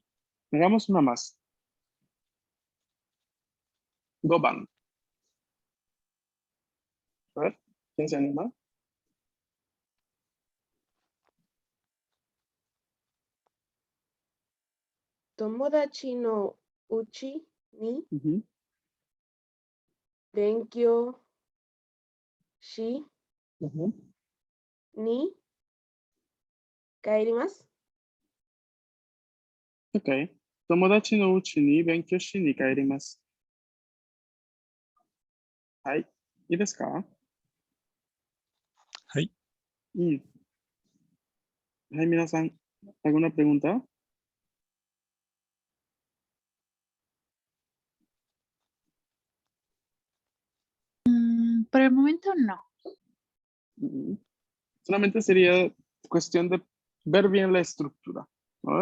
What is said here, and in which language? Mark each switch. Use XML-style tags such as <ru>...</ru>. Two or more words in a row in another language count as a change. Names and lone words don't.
<es>Hagamos una más. Goban. A ver, ¿quién se anima?</es> <ja>友達の家に Ujú. 勉強し Ujú. に帰ります. Ok. 友達の家に勉強しに帰ります. Hai. ¿Y ですか? hey. はい、皆さん,</ja> <es>¿alguna pregunta? Por el momento no. Solamente sería cuestión de ver bien la estructura, ¿no?</es>